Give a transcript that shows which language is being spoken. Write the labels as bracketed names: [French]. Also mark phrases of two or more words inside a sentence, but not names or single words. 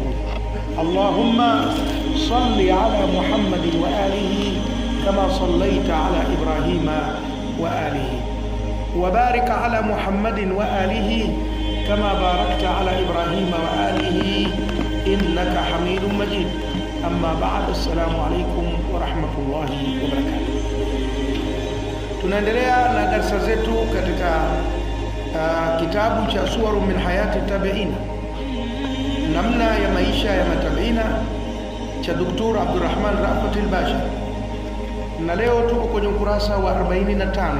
[Arabic] اللهم صل على محمد وآله كما صليت على إبراهيم وآله، وبارك على محمد وآله كما باركت على إبراهيم وآله إنك حميد مجيد. أما بعد، السلام عليكم ورحمة الله وبركاته. [Swahili] Tunaendelea na darasa zetu katika kitabu cha Suwaru min Hayati Tabiina, namna ya maisha ya matabiina cha Dr. Abdurrahman Rafat al-Basha, na leo tuko kwenye ukurasa wa 45.